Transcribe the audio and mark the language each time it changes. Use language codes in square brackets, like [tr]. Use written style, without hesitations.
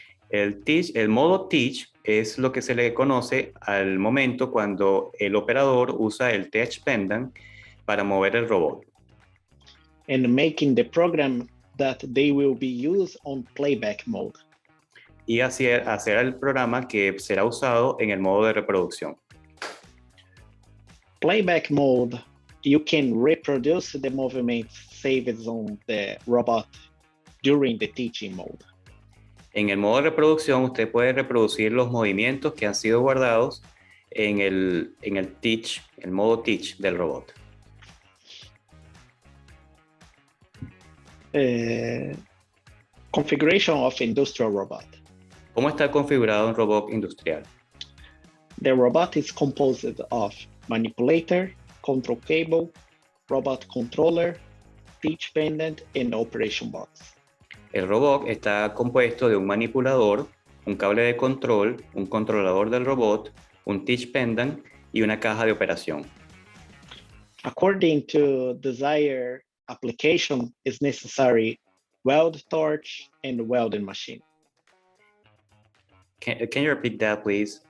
[es] El modo teach es lo que se le conoce al momento cuando el operador usa el teach pendant para mover el robot. [en] And making the program that they will be used on playback mode. [es] Y hacer el programa que será usado en el modo de reproducción. [en] Playback mode, you can reproduce the movements saved on the robot during the teaching mode. [es] En el modo de reproducción, usted puede reproducir los movimientos que han sido guardados en el teach, el modo teach del robot. [en] Configuration of industrial robot. [es] ¿Cómo está configurado un robot industrial? [en] The robot is composed of manipulator, control cable, robot controller, teach pendant, and operation box. [es] El robot está compuesto de un manipulador, un cable de control, un controlador del robot, un teach pendant y una caja de operación. [en] According to desired application, is necessary weld torch and welding machine. Can you repeat that, please?